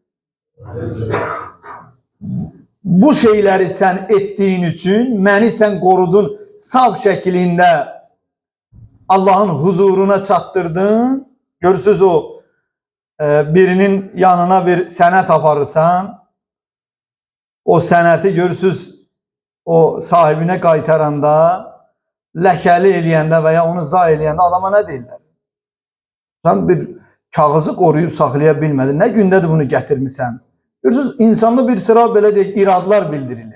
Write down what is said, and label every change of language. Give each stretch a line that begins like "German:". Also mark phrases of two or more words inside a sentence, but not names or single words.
Turkish: Bu şeyleri sen ettiğin için beni sen korudun, saf şeklinde Allah'ın huzuruna çattırdın.
Azerbaijani: Görürsünüz o birinin yanına bir senet aparırsan, o sənəti görürsüz, o sahibinə qaytaranda, ləkəli eləyəndə və ya onu zay eləyəndə adama nə deyirlər? Sən bir kağızı qoruyub saxlaya bilmədin. Nə gündədir bunu gətirmirsən? Görürsünüz, insanda bir sıra belə deyək, iradlar bildirilir.